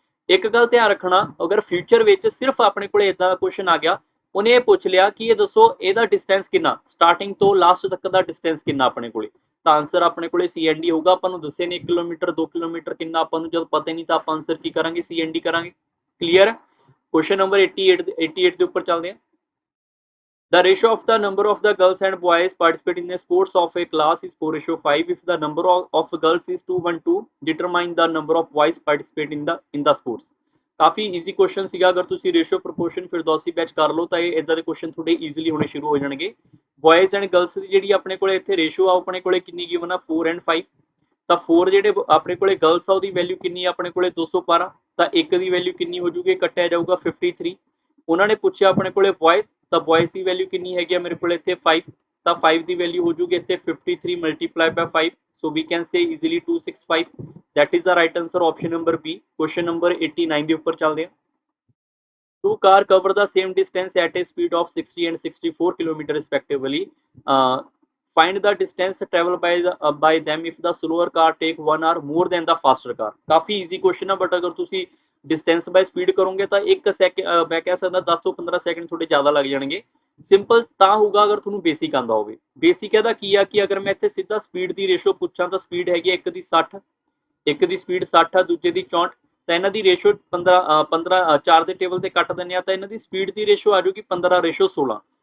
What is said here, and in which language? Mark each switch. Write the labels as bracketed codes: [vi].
[pa] ਇੱਕ ਗੱਲ ਧਿਆਨ ਰੱਖਣਾ, ਅਗਰ ਫਿਊਚਰ ਵਿੱਚ ਸਿਰਫ ਆਪਣੇ ਕੋਲੇ ਇਦਾਂ ਦਾ ਕੁਐਸਚਨ ਆ ਗਿਆ, ਉਹਨੇ ਇਹ ਪੁੱਛ ਲਿਆ ਕਿ ਇਹ ਦੱਸੋ ਇਹਦਾ ਡਿਸਟੈਂਸ ਕਿੰਨਾ, ਸਟਾਰਟਿੰਗ ਤੋਂ ਲਾਸਟ ਤੱਕ ਦਾ ਡਿਸਟੈਂਸ ਕਿੰਨਾ ਆਪਣੇ ਕੋਲੇ, ਤਾਂ ਆਂਸਰ ਆਪਣੇ ਕੋਲੇ CND ਹੋਊਗਾ। ਆਪਾਂ ਨੂੰ ਦੱਸੇ ਨੇ 1 ਕਿਲੋਮੀਟਰ 2 ਕਿਲੋਮੀਟਰ ਕਿੰਨਾ, ਆਪਾਂ ਨੂੰ ਜਦ ਪਤਾ ਨਹੀਂ ਤਾਂ ਆਪਾਂ ਆਂਸਰ ਕੀ ਕਰਾਂਗੇ, CND ਕਰਾਂਗੇ। ਕਲੀਅਰ। ਕੁਐਸਚਨ ਨੰਬਰ 88 ਦੇ ਉੱਪਰ ਚੱਲਦੇ ਹਾਂ। [en] The ratio of the number of the girls and boys participate in the sports of a class is 4:5. If the number of girls is 212, determine the number of boys participate in the sports। [pa] Coffee easy question ਸੀਗਾ, ਅਗਰ ਤੁਸੀਂ ratio proportion ਫਿਰਦੌਸੀ batch ਕਰ ਲਓ ਤਾਂ ਇਹ ਇਦਾਂ ਦੇ question ਥੋੜੇ ਈਜ਼ੀਲੀ ਹੋਣੇ ਸ਼ੁਰੂ ਹੋ ਜਾਣਗੇ। ਬॉयਜ਼ ਐਂਡ ਗਰਲਸ ਦੀ ਜਿਹੜੀ ਆਪਣੇ ਕੋਲੇ ਇੱਥੇ ਰੇਸ਼ੋ ਆ, ਆਪਣੇ ਕੋਲੇ ਕਿੰਨੀ ਗਿਵਨ ਆ 4 and 5, ਤਾਂ 4 ਜਿਹੜੇ ਆਪਣੇ ਕੋਲੇ ਗਰਲਸ ਆ ਉਹਦੀ ਵੈਲਿਊ ਕਿੰਨੀ ਆ ਆਪਣੇ ਕੋਲੇ 212, ਤਾਂ 1 ਦੀ ਵੈਲਿਊ ਕਿੰਨੀ ਹੋ ਜੂਗੀ, ਕੱਟਿਆ ਜਾਊਗਾ 53। ਉਹਨਾਂ ਨੇ ਪੁੱਛਿਆ ਆਪਣੇ ਕੋਲੇ ਬॉयਜ਼, ਤਾਂ ਬॉयਜ਼ ਦੀ ਵੈਲਿਊ ਕਿੰਨੀ ਹੈਗੀ ਆ ਮੇਰੇ ਕੋਲੇ ਇੱਥੇ 5, ਤਾਂ 5 ਦੀ ਵੈਲਿਊ ਹੋ ਜੂਗੀ ਇੱਥੇ 53 multiply ਬਾय 5, [en] so we can say easily 265। that is the right answer, option number B। [pa] question number 89 ਦੇ ਉੱਪਰ ਚੱਲਦੇ ਆ। [en] Two car cover the same distance at a speed of 60 and 64 km respectively। Find the distance traveled by them if the slower car take 1 hour more than the faster car। [pa] Coffee easy question ਆ, but ਅਗਰ ਤੁਸੀਂ distance by speed ਕਰੋਗੇ ਤਾਂ 1 second, ਮੈਂ ਕਹਿ ਸਕਦਾ 10 ਤੋਂ 15 second ਥੋੜੇ ਜ਼ਿਆਦਾ ਲੱਗ ਜਾਣਗੇ। ਸਿੰਪਲ ਤਾਂ ਹੋਊਗਾ ਅਗਰ ਤੁਹਾਨੂੰ ਬੇਸਿਕ ਆਂਦਾ ਹੋਵੇ। ਬੇਸਿਕ ਇਹਦਾ ਕੀ ਆ ਕਿ ਅਗਰ ਮੈਂ ਇੱਥੇ ਸਿੱਧਾ ਸਪੀਡ ਦੀ ਰੇਸ਼ੋ ਪੁੱਛਾਂ ਤਾਂ ਸਪੀਡ ਹੈਗੀ ਇੱਕ ਦੀ 60, ਇੱਕ ਦੀ ਸਪੀਡ 60 ਆ, ਦੂਜੇ ਦੀ 64, ਤਾਂ ਇਹਨਾਂ ਦੀ ਰੇਸ਼ੋ 15 4 ਦੇ ਟੇਬਲ ਤੇ ਕੱਟ ਦਿੰਦੇ ਆ, ਤਾਂ ਇਹਨਾਂ ਦੀ ਸਪੀਡ ਦੀ ਰੇਸ਼ੋ ਆ ਜਾਊਗੀ 15:16।